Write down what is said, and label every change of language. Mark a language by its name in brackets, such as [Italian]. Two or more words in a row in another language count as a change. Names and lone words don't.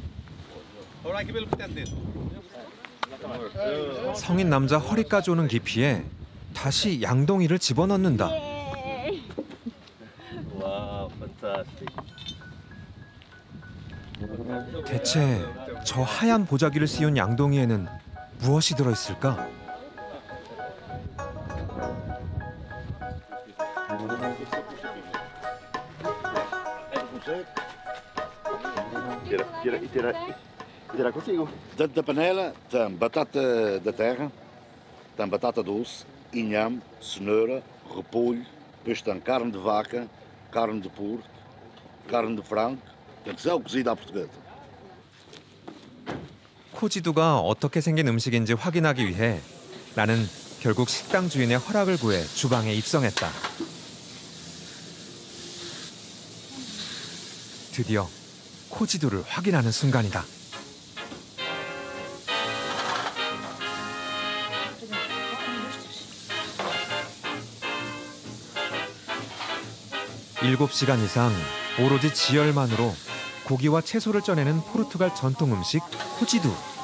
[Korean] 성인 남자 허리까지 오는 깊이에 다시 양동이를 집어넣는다. 대체 저 하얀 보자기를 씌운 양동이에는 무엇이 들어있을까? [Portuguese] Tirar consigo. Dentro da panela tem batata da terra, tem batata doce, inhame, cenoura, repolho, depois tem carne de vaca, carne de porco, carne de frango, tem que ser cozida à portuguesa. [Korean] 코지두가 어떻게 생긴 음식인지 확인하기 위해 나는 결국 식당 주인의 허락을 구해 주방에 입성했다. 드디어 코지두를 확인하는 순간이다. 일곱 시간 이상 오로지 지열만으로 고기와 채소를 쪄내는 포르투갈 전통 음식 코지두.